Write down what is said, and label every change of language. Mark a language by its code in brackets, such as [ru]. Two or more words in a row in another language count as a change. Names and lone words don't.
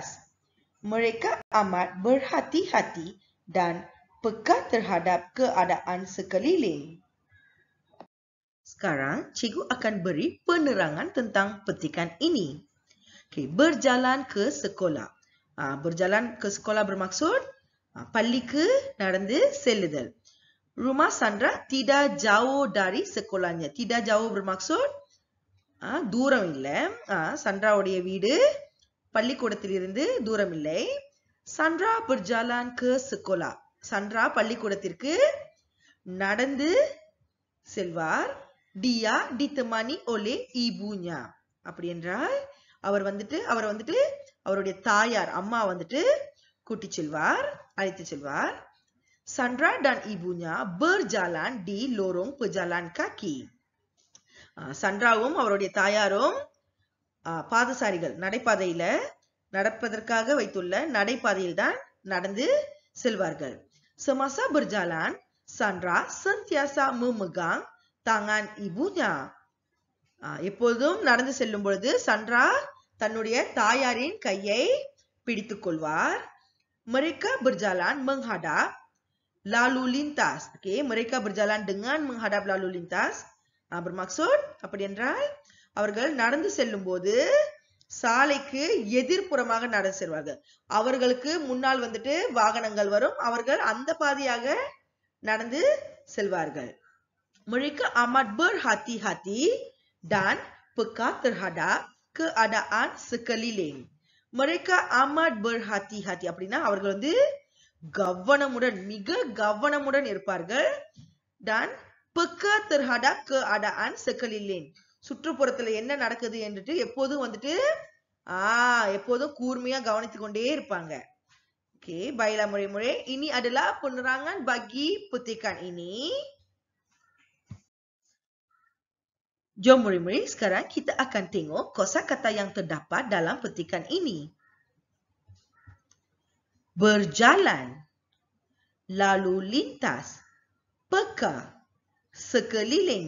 [ms] Mereka amat berhati-hati dan peka terhadap keadaan sekeliling. Sekarang, cikgu akan beri penerangan tentang petikan ini. Berjalan ke sekolah. Berjalan ke sekolah bermaksud [ta] பள்ளிக்கு நடந்து செல்லுதல். [ms] Rumah Sandra tidak jauh dari sekolahnya. Tidak jauh bermaksud [ta] தூரம் இல்லை. சந்திராவுடைய வீடு பள்ளிக்கூடத்திலிருந்து தூரம் இல்லை. [ms] Sandra berjalan ke sekolah. [ta] Sandra பள்ளிக்கூடத்திற்கு நடந்து செல்வார். [ms] Dia ditemani oleh ibunya. [ta] அப்படி என்றால் அவர் வந்துட்டு அவருடைய தாயார் அம்மா வந்துட்டு கூட்டி செல்வார், அழைத்து செல்வார். [ms] Sandra dan ibunya berjalan di lorong pejalan kaki. [ta] சந்திராவும் அவருடைய தாயாரும் பாதசாரிகள் நடைபாதையில நடப்பதற்காக வைத்துள்ள நடைபாதையில் தான் நடந்து செல்வார்கள். [ms] Semasa berjalan, Sandra sentiasa memegang tangan ibunya. [ta] எப்பொழுதும் நடந்து செல்லும் பொழுது சந்திரா தன்னுடைய தாயாரின் கையை பிடித்துக் கொள்வார். [ms] Mereka berjalan menghadap lalu lintas. Mereka berjalan dengan menghadap lalu lintas. [ta] Bermaksud அப்படி என்றால் அவர்கள் நடந்து செல்லும் போது சாலைக்கு எதிர்ப்புறமாக நடந்து செல்வார்கள். அவர்களுக்கு முன்னால் வந்துட்டு வாகனங்கள் வரும். அவர்கள் அந்த பாதையாக நடந்து செல்வார்கள். [ms] Mereka amat berhati-hati dan peka terhadap keadaan sekeliling. Mereka amat berhati-hati [ta] அப்படின்னா அவர்கள் வந்து கவனமுடன் மிக கவனமுடன் இருப்பார்கள். [ms] dan peka terhadap keadaan sekeliling. [ta] சுற்றுப்புறத்துல என்ன நடக்குது என்றுட்டு எப்போதும் வந்துட்டு எப்போதும் கூர்மையா கவனித்துக் கொண்டே இருப்பாங்க. [ms] baiklah murid-murid, ini adalah penerangan bagi petikan ini. Jom murid-murid, sekarang kita akan tengok kosakata yang terdapat dalam petikan ini. Berjalan, lalu lintas, peka, sekeliling.